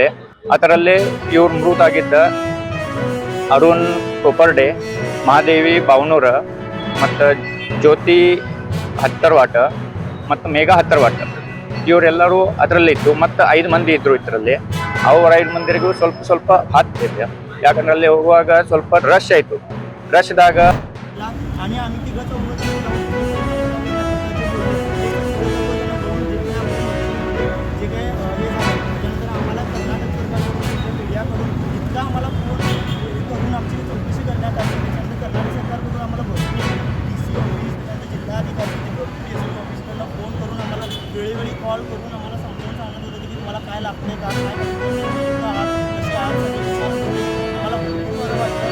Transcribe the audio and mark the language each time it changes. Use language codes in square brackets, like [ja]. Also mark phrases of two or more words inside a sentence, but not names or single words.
[kn] ಅದರಲ್ಲಿ ಇವ್ರು ಮೃತ ಆಗಿದ್ದ ಅರುಣ್ ಕೊಪರ್ಡೆ, ಮಹಾದೇವಿ ಬಾವನೂರ, ಮತ್ತು ಜ್ಯೋತಿ ಹತ್ತರ್ವಾಟ ಮತ್ತು ಮೇಘಾ ಹತ್ತರ್ವಾಟ, ಇವರೆಲ್ಲರೂ ಅದರಲ್ಲೇ ಇತ್ತು. ಮತ್ತು 5 ಮಂದಿ ಇದ್ರು ಇದರಲ್ಲಿ. ಅವ್ರ 5 ಮಂದಿರಿಗೂ ಸ್ವಲ್ಪ ಹತ್ತಿದೆ, ಯಾಕಂದ್ರೆ ಅಲ್ಲಿ ಹೋಗುವಾಗ ಸ್ವಲ್ಪ ರಶ್ ಆಯಿತು. ರಶ್ದಾಗ [mr] आणि आम्ही तिघं चौघं जे काही हे झालं त्याच्यानंतर आम्हाला कर्नाटक सरकारकडून मीडियाकडून इतका आम्हाला फोन करून आमची चौकशी करण्यात आली. त्याच्यानंतर कर्नाटक सरकारकडून आम्हाला भरपूर [en] DC office, [mr] त्यानंतर जिल्हाधिकारी, भरपूर एस ऑफिसकडनं फोन करून आम्हाला वेळोवेळी कॉल करून आम्हाला समजावून सांगत होते की तुम्हाला काय लागते का, काय आहात, कसे आहात, आम्हाला भरपूर बरं वाटतं.